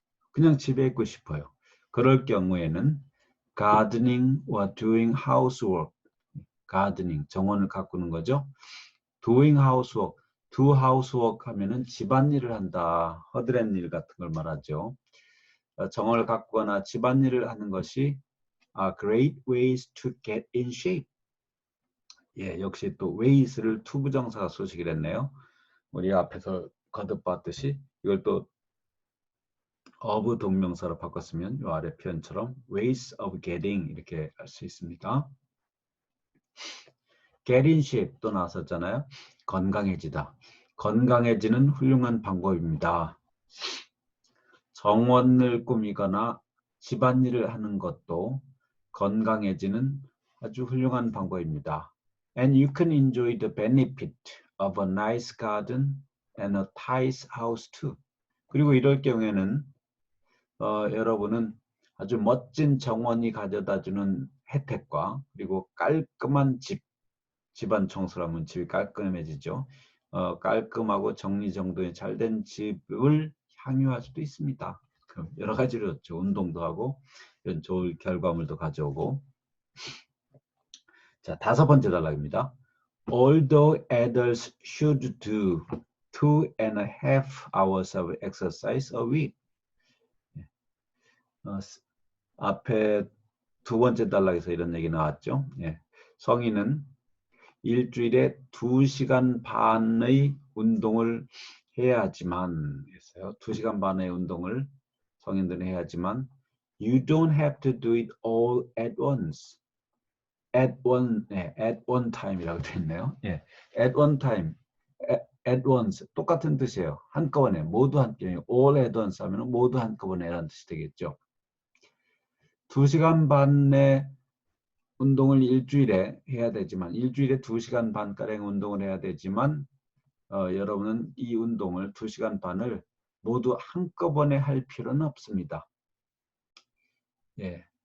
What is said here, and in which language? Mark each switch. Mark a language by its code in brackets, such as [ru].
[ko] 그냥 집에 있고 싶어요. 그럴 경우에는 [en] gardening or doing housework, [ko] gardening 정원을 가꾸는 거죠. [en] doing housework, do housework [ko] 하면은 집안일을 한다, 허드렛 일 같은 걸 말하죠. 정원을 가꾸거나 집안일을 하는 것이 [en] great ways to get in shape. [ko] 예, 역시 또 ways를 투부정사가 소식을 했네요. 우리 앞에서 거듭 봤듯이 이걸 또 of 동명사로 바꿨으면 이 아래 표현처럼 [en] ways of getting [ko] 이렇게 할 수 있습니다. [en] get in shape [ko] 또 나왔었잖아요. 건강해지다. 건강해지는 훌륭한 방법입니다. 정원을 꾸미거나 집안일을 하는 것도 건강해지는 아주 훌륭한 방법입니다. [en] And you can enjoy the benefit of a nice garden and a tight house too. [ko] 그리고 이럴 경우에는 여러분은 아주 멋진 정원이 가져다주는 혜택과 그리고 깔끔한 집안 청소를 하면 집이 깔끔해지죠. 깔끔하고 정리정돈이 잘 된 집을 향유할 수도 있습니다. 여러 가지로 좋죠. 운동도 하고 이런 좋은 결과물도 가져오고. 자, 5번째 단락입니다. [en] Although adults should do 2.5 hours of exercise a week. [ko] 앞에 2번째 단락에서 이런 얘기 나왔죠. 예. 성인은 일주일에 2시간 반의 운동을 해야 하지만 했어요. 2시간 반의 운동을 성인들은 해야지만 [en] you don't have to do it all at once. at one time [ko] 이라고 되어 있네요. 예. [en] at one time, at once [ko] 똑같은 뜻이에요. 한꺼번에 모두 한꺼번에 [en] all at once [ko] 하면 모두 한꺼번에라는 뜻이 되겠죠. 2시간 반의 운동을 일주일에 해야 되지만 일주일에 2시간 반가량 운동을 해야 되지만 여러분은 이 운동을 2시간 반을 모두 한꺼번에 할 필요는 없습니다. 예.